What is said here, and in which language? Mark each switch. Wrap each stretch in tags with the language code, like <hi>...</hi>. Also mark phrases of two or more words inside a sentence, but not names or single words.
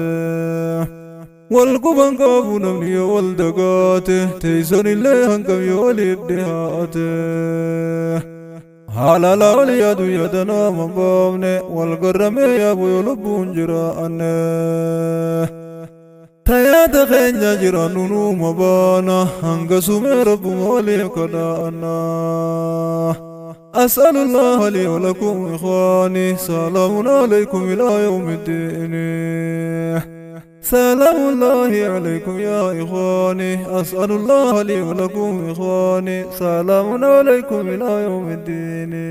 <om>Wal quban qabu namni yoo wal dagaate teessoon illee hangam yoo waliif dhihaate. Haalala wal yaadu yaada nama baafne wal garramee yaabu yoo lubbuun jiraanne. Tayaata keenya jiraannu numa baana hanga sumee rabbuma waliif kadhaanna.</om> <ar>أسأل الله لي ولكم إخواني سلام عليكم إلى يوم الدين. سلام الله عليكم يا إخواني أسأل الله لي ولكم إخواني سلام عليكم إلى يوم الدين.</ar>